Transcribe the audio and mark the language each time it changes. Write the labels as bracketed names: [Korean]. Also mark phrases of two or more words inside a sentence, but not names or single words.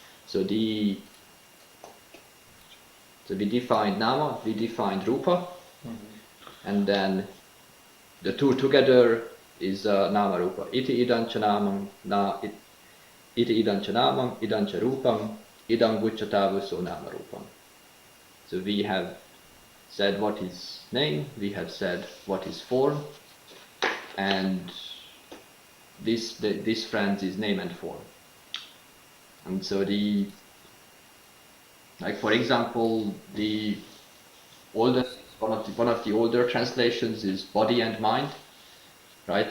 [English] So we defined nama, we defined rūpa, and then the two together is [Pali] nama rūpa. Iti idam ca namam, iti idam ca namam, idam ca rūpam, idam guccatavuso nama rūpam. [English] So we have said what is name, we have said what is form, and this friend is name and form. And so like for example, the oldest one of the older translations is body and mind, right?